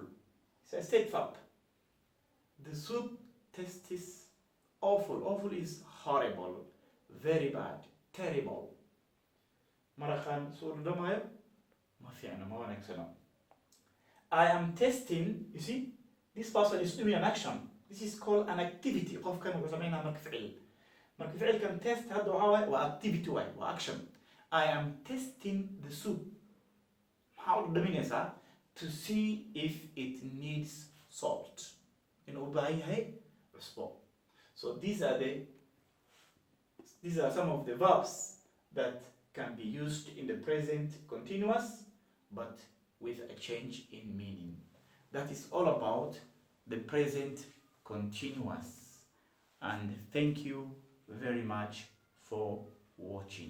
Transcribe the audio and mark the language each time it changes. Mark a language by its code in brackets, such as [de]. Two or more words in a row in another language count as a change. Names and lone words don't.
[en] It's a state verb. The soup tastes awful. Awful is horrible, very bad, terrible. [so] Maraqan suurdamayo ma fiicna ma wanaagsana. [en] I am testing, you see, this person is doing an action. This is called an activity. [so] qofkan wuxuu sameynaa marka ficil. Marka ficilkan test hadda waxaa waaye waa activity waaye, waa action. I am testing the soup. Maxaa u dhaminaysaa? [en] To see if it needs salt. [so] Inuu u baahan yahay cusbo. [en] So these are some of the verbs that can be used in the present continuous, but with a change in meaning. That is all about the present continuous. And thank you very much for watching.